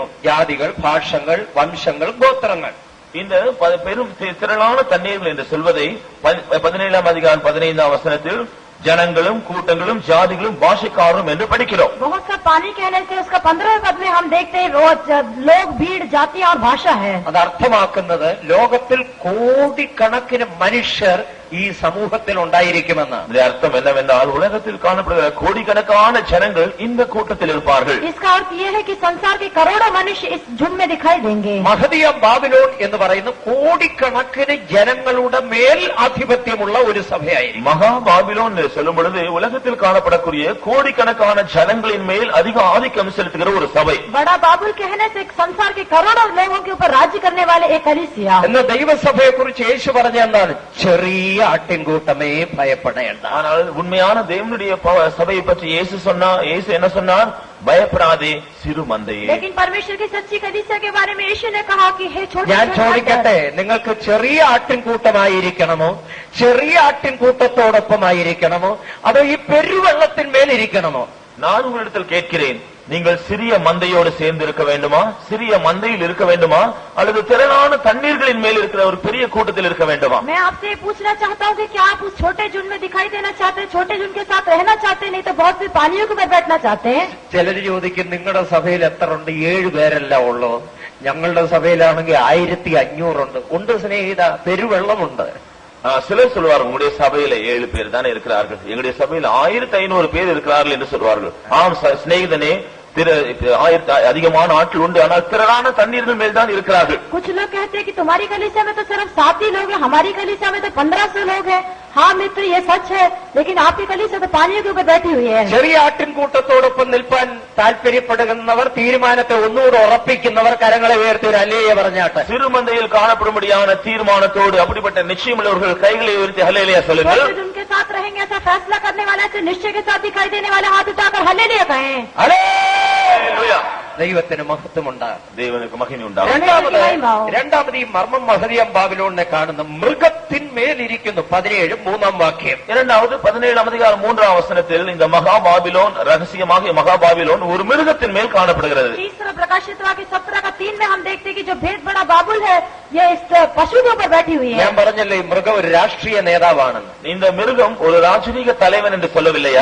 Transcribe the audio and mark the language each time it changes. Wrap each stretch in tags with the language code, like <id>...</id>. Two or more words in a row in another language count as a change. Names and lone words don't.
<ml>ജാതികൾ, ഭാഷകൾ, വംശങ്ങൾ, ഗോത്രങ്ങൾ.</ml> <ta>இந்த பெரும் திரளான தண்ணீர்கள் என்று சொல்வதை 17ஆம் அதிகாரம் 15ஆம் வசனத்தில் ஜனங்களும் கூட்டங்களும் ஜாதிகளும் பாஷைக்காரரும் என்று படிக்கிறோம்.</ta> <hi>बहुत सा पानी कहने से उसका 15वें पद में हम देखते हैं वो लोग, भीड़, जाति और भाषा है.</hi> <ml>അത് അർത്ഥമാക്കുന്നത് ലോകത്തിൽ കോടിക്കണക്കിന് മനുഷ്യർ ഈ സമൂഹത്തിൽ ഉണ്ടായിരിക്കുമെന്നാണ്.</ml> <ta>இதன் அர்த்தம் என்னவென்றால் உலகத்தில் காணப்படுகிற கோடிக்கணக்கான ஜனங்கள் இந்த கூட்டத்தில் இருப்பார்கள்.</ta> <hi>इसका अर्थ ये है कि संसार के करोड़ों मनुष्य इस झुंड में दिखाई देंगे.</hi> <ml>മഹദിയ ബാബിലോൺ എന്ന് പറയുന്ന കോടിക്കണക്കിന് ജനങ്ങളുടെ മേൽ ആധിപത്യമുള്ള ഒരു സഭയായിരിക്കും.</ml> <ta>மகா பாபிலோன் என்று சொல்லும் பொழுது உலகத்தில் காணப்படக்கூடிய கோடிக்கணக்கான ஜனங்களின் மேல் அதிக ஆதிக்கம் செலுத்துகிற ஒரு சபை.</ta> <hi>बड़ा बाबुल कहने से संसार के करोड़ों लोगों के ऊपर राज्य करने वाले एक कलीसिया.</hi> <ml>എന്ന ദൈവസഭയെ കുറിച്ച് യേശു പറഞ്ഞ എന്താണ്? ചെറിയ ആട്ടിൻകൂട്ടമേ ഭയപ്പെടേണ്ട.</ml> <ta>ஆனால் உண்மையான தேவனுடைய சபையை பற்றி இயேசு என்ன சொன்னார்? பயப்படாதே சிறு மந்தையே.</ta> <hi>लेकिन परमेश्वर की सच्ची कलीसिया के बारे में यीशु ने कहा कि हे छोटे</hi> <ml>ഞാൻ ചോദിക്കട്ടെ, നിങ്ങൾക്ക് ചെറിയ ആട്ടിൻകൂട്ടമായിരിക്കണമോ, ചെറിയ ആട്ടിൻകൂട്ടത്തോടൊപ്പമായിരിക്കണമോ, അതോ ഈ പെരുവെള്ളത്തിന്മേലിരിക്കണമോ?</ml> <ta>நான் உங்களிடத்தில் கேட்கிறேன், நீங்கள் சிறிய மந்தையோடு சேர்ந்து இருக்க வேண்டுமா, சிறிய மந்தையில் இருக்க வேண்டுமா, அல்லது திரளான தண்ணீர்களின் மேல் இருக்கிற ஒரு பெரிய கூட்டத்தில் இருக்க வேண்டுமா?</ta> <hi>मैं आपसे पूछना चाहता हूँ कि क्या आप उस छोटे झुंड में दिखाई देना चाहते हैं, छोटे झुंड के साथ रहना चाहते हैं, नहीं तो बहुत सी पानियों के ऊपर बैठना चाहते हैं?</hi> <ml>ചിലർ ചോദിക്കും, നിങ്ങളുടെ സഭയിൽ എത്ര ഉണ്ട്? 7 പേരല്ല ഉള്ളൂ. ഞങ്ങളുടെ സഭയിലാണെങ്കിൽ 1500 ഉണ്ട്. സ്നേഹിത, പെരുവെള്ളമുണ്ട്.</ml> <ta>சிலர் சொல்வார்கள், உங்களுடைய சபையில 7 பேர் தானே இருக்கிறார்கள், எங்களுடைய சபையில 1500 பேர் இருக்கிறார்கள் என்று சொல்வார்கள். ஆம் சிநேகிதனே, அதிகமான ஆட்கள் உண்டு, ஆனால் திரளான தண்ணீர்கள் மேல் தான் இருக்கிறார்கள்.</ta> <hi>कुछ लोग कहते हैं कि तुम्हारी कलीसिया में तो सिर्फ 7 ही लोग हैं, हमारी कलीसिया में तो 1500 लोग हैं. हाँ मित्र, ये सच है, लेकिन आपकी कलीसिया तो पानियों के ऊपर बैठी हुई है.</hi> <ml>ചെറിയ ആട്ടിൻകൂട്ടത്തോടൊപ്പം നിൽപ്പാൻ താല്പര്യപ്പെടുന്നവർ, തീരുമാനത്തെ ഒന്നുകൂടെ ഉറപ്പിക്കുന്നവർ കരങ്ങളെ ഉയർത്തി ഒരു ഹല്ലേലൂയ പറഞ്ഞാട്ടെ.</ml> <ta>சிறுமந்தையில் காணப்படும்படியான தீர்மானத்தோடு அப்படிப்பட்ட நிச்சயமுள்ளவர்கள் கைகளை உயர்த்தி ஹல்லேலூயா சொல்லுங்கள்.</ta> <hi>छोटे झुंड के साथ रहेंगे ऐसा फैसला करने वाला, ऐसे निश्चय के साथ दिखाई देने वाले हाथ उठाकर हल्लेलूया कहें.</hi> <ta>ஹல்லேலூயா.</ta> <ml>ദൈവത്തിന് മഹത്വമുണ്ടാകും.</ml> <ta>தேவனுக்கு மகிமை உண்டாகும்.</ta> <ml>രണ്ടാമത് ഈ മർമ്മം മഹദിയം ബാബിലോണിനെ കാണുന്ന മൃഗത്തിന്മേലിരിക്കുന്നു. 17 3-ാം വാക്യം.</ml> <ta>இரண்டாவது 17ஆம் அதிகாரம் 3ஆம் வசனத்தில் இந்த மகா பாபிலோன், ரகசியமாக மகா பாபிலோன் ஒரு மிருகத்தின் மேல் காணப்படுகிறது.</ta> <hi>तीसरा प्रकाशित वाक्य 17 का 3 में हम देखते हैं कि जो भेद बड़ा बाबुल है, ये इस पशु के ऊपर बैठी हुई है.</hi> <ml>ഞാൻ പറഞ്ഞല്ലോ ഈ മൃഗം ഒരു രാഷ്ട്രീയ നേതാവാണെന്ന്.</ml> <ta>இந்த மிருகம் ஒரு ராஜரீக தலைவன் என்று சொல்லவில்லையா?</ta>